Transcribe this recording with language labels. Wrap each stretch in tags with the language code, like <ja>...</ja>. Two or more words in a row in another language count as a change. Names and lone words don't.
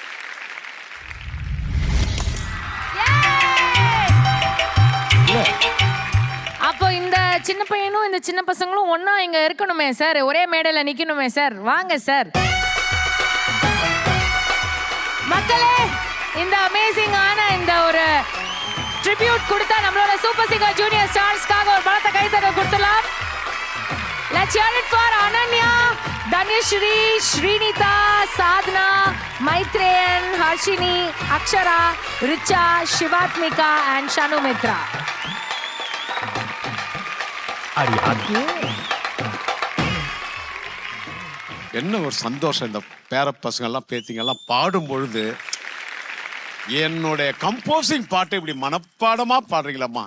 <ta>அப்போ இந்த சின்ன பையனும் இந்த சின்ன பசங்களும் ஒன்னா இங்க இருக்கணுமே சார், ஒரே மேடையில நிக்கணுமே சார். வாங்க சார். மக்களே, இந்த அமேசிங்கான இந்த ஒரு ட்ரிபியூட் கொடுத்தா நம்மளோட சூப்பர் சிங்கர் ஜூனியர் ஸ்டார்ஸ்க்காக ஒரு பலத்த கைத்தட்டல் கொடுத்துலாம்.</ta> <en>Let's hear it for Ananya, Danyashri, Srinita, Sadhana, Maitreyan, Harshini, Akshara, Richa, Shivatmika and Shanu Mitra.</en> <ta>என்ன ஒரு சந்தோஷம், இந்த பேர பசங்கள்லாம் பேத்திங்கெல்லாம் பாடும் பொழுது என்னுடைய கம்போசிங் பாட்டை இப்படி மனப்பாடமா பாடுறீங்களாம்மா.</ta>